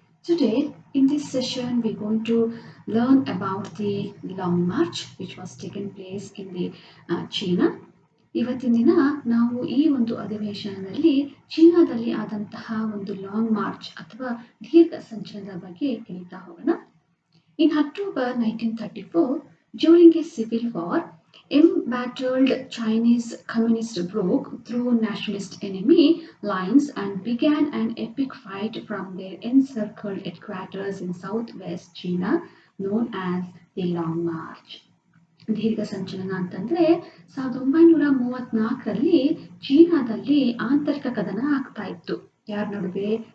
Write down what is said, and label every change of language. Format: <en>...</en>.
<en>Today, in this session, we're going to learn about the Long March, which was taken place in the China.</en> <kn>ಇವತ್ತಿನ ದಿನ ನಾವು ಈ ಒಂದು ಅಧಿವೇಶನದಲ್ಲಿ ಚೀನಾದಲ್ಲಿ ಆದಂತಹ ಒಂದು ಲಾಂಗ್ ಮಾರ್ಚ್ ಅಥವಾ ದೀರ್ಘ ಸಂಚಲನದ ಬಗ್ಗೆ ತಿಳಿತಾ ಹೋಗೋಣ.</kn> <en>In October 1934, during a civil war, embattled Chinese communists broke through nationalist enemy lines and began an epic fight from their encircled headquarters in southwest China, known as the Long March.</en> <kn>ದೀರ್ಘ ಸಂಚಲನ ಅಂತಂದ್ರೆ 1934ರಲ್ಲಿ ಚೀನಾದಲ್ಲಿ ಆಂತರಿಕ ಕದನ ಆಗ್ತಾ ಇತ್ತು. ಯಾರ ನಡುವೆ?</kn>